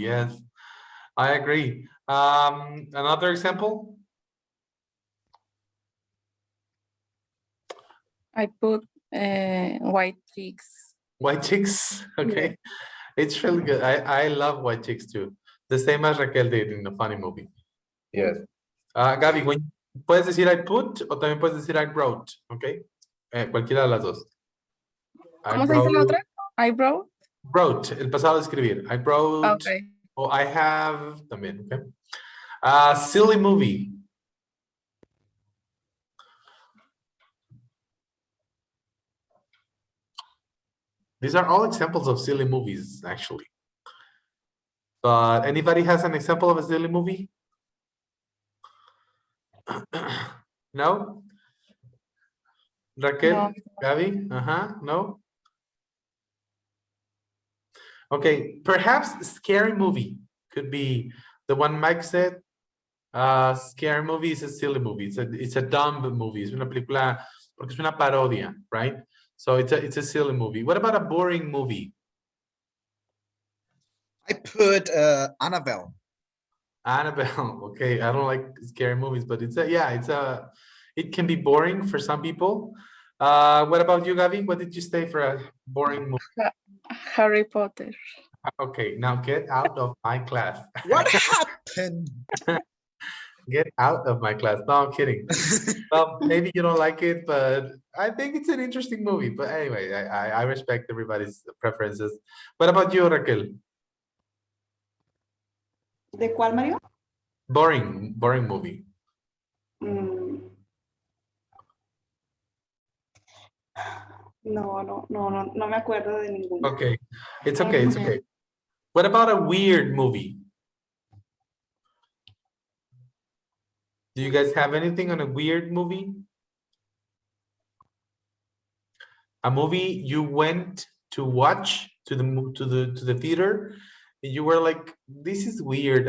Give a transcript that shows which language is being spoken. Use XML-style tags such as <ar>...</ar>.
<en>Yes, I agree. Another example? I put white chicks. White Chicks. Okay. It's really good. I love White Chicks too. The same as Raquel did in the funny movie. Yes.</en> <es>Gaby, puedes decir</es> <en>I put</en> <es>o también puedes decir</es> <en>I wrote,</en> <es>¿ok? Cualquiera de las dos. ¿Cómo se dice la otra?</es> <en>I wrote.</en> <es>Wrote, el pasado de escribir.</es> <en>I wrote. Okay. O I have también, ¿ok? Silly movie. These are all examples of silly movies, actually. But anybody has an example of a silly movie? No? Raquel? No. Gaby? No? Okay, perhaps scary movie could be the one Mike said. Scary movie is a silly movie. It's a dumb movie.</en> <es>Es una película porque es una parodia, right?</es> <en>So it's a silly movie. What about a boring movie? I put Annabelle. Annabelle. Okay, I don't like scary movies, but it can be boring for some people. What about you, Gaby? What did you say for a boring movie? Harry Potter. Okay, now get out of my class. What happened? Get out of my class. No, I'm kidding. Well, maybe you don't like it, but I think it's an interesting movie. But anyway, I respect everybody's preferences. What about you, Raquel?</en> <es>¿De cuál, Mario?</es> <en>Boring movie.</en> <es>No me acuerdo de ninguna.</es> <en>Okay, it's okay. What about a weird movie? Do you guys have anything on a weird movie? A movie you went to watch to the theater, and you were like, "This is weird.</en>